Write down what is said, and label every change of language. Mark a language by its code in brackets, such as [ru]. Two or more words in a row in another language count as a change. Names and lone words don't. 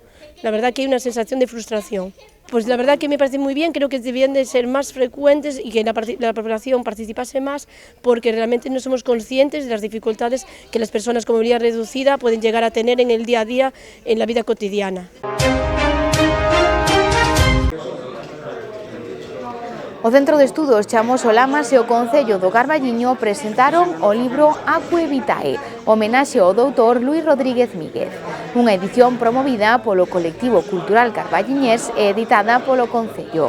[es] La verdad que hay una sensación de frustración. Pues la verdad que me parece muy bien, creo que debían de ser más frecuentes y que la población participase más, porque realmente no somos conscientes de las dificultades que las personas con movilidad reducida pueden llegar a tener en el día a día, en la vida cotidiana. [gl] O Centro de Estudos Chamoso Lamas e o Concello do Carballiño presentaron o libro Acque Vitae, homenaxe ao doutor Luis Rodríguez Míguez, unha edición promovida polo colectivo cultural carballiñés e editada polo Concello.